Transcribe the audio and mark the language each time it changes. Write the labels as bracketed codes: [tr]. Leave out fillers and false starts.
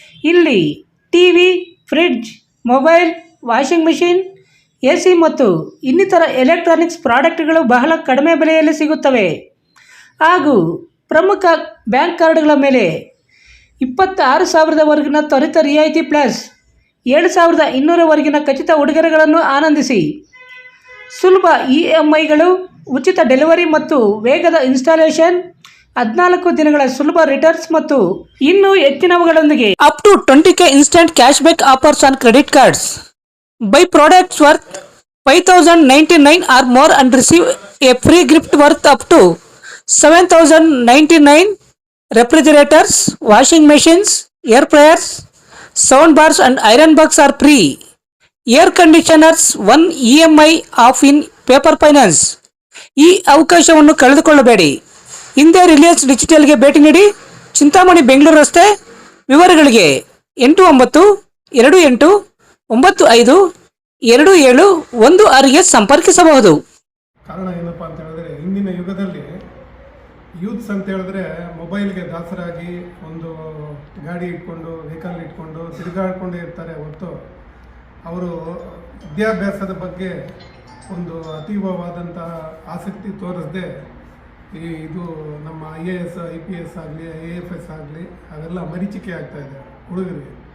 [kn] ಇಲ್ಲಿ TV, fridge, mobile, washing machine, AC ಮತ್ತು ಇನ್ನಿತರ ಎಲೆಕ್ಟ್ರಾನಿಕ್ಸ್ ಪ್ರಾಡಕ್ಟ್ಗಳು ಬಹಳ ಕಡಿಮೆ ಬೆಲೆಯಲ್ಲಿ ಸಿಗುತ್ತವೆ ಹಾಗೂ ಪ್ರಮುಖ ಬ್ಯಾಂಕ್ ಕಾರ್ಡ್ಗಳ ಮೇಲೆ 26,000ವರೆಗಿನ ತ್ವರಿತ ರಿಯಾಯಿತಿ ಪ್ಲಸ್ 7,200ವರೆಗಿನ ಖಚಿತ ಉಡುಗೊರೆಗಳನ್ನು ಆನಂದಿಸಿ. ಸುಲಭ EMIಗಳು, ಉಚಿತ ಡೆಲಿವರಿ ಮತ್ತು ವೇಗದ ಇನ್ಸ್ಟಾಲೇಷನ್, 14 ದಿನಗಳ ಸುಲಭ ರಿಟರ್ನ್ಸ್ ಮತ್ತು ಇನ್ನೂ ಹೆಚ್ಚಿನವುಗಳೊಂದಿಗೆ [en] Up to 20K instant cash back offers on credit cards. Buy products worth 5,099 or more and receive a free gift worth up to 7,099. Refrigerators, washing machines, air fryers, sound bars and iron box are free. Air conditioners 1 EMI off in paper finance. [kn] ಈ ಅವಕಾಶವನ್ನು ಕಳೆದುಕೊಳ್ಳಬೇಡಿ. ಹಿಂದೆ ರಿಲಯನ್ಸ್ ಡಿಜಿಟಲ್ಗೆ ಭೇಟಿ ನೀಡಿ, ಚಿಂತಾಮಣಿ ಬೆಂಗಳೂರು ರಸ್ತೆ. ವಿವರಗಳಿಗೆ 8928952716ಗೆ ಸಂಪರ್ಕಿಸಬಹುದು. ಕಾರಣ ಏನಪ್ಪ ಅಂತ ಹೇಳಿದ್ರೆ, ಇಂದಿನ ಯುಗದಲ್ಲಿ ಯೂತ್ಸ್ ಅಂತ ಹೇಳಿದ್ರೆ ಮೊಬೈಲ್ಗೆ ದಾಸರಾಗಿ ಒಂದು ಗಾಡಿ ಇಟ್ಕೊಂಡು, ವೆಹಿಕಲ್ ಇಟ್ಕೊಂಡು ತಿರುಗಾಡ್ಕೊಂಡೇ ಇರ್ತಾರೆ ಹೊರತು ಅವರು ವಿದ್ಯಾಭ್ಯಾಸದ ಬಗ್ಗೆ ಒಂದು ಅತೀವವಾದಂತಹ ಆಸಕ್ತಿ ತೋರಿಸದೆ ಇದು ನಮ್ಮ IAS IPS ಆಗಲಿ IAFS ಆಗಲಿ ಅವೆಲ್ಲ ಮರೀಚಿಕೆ ಆಗ್ತಾಯಿದೆ ಹುಡುಗರಿಗೆ.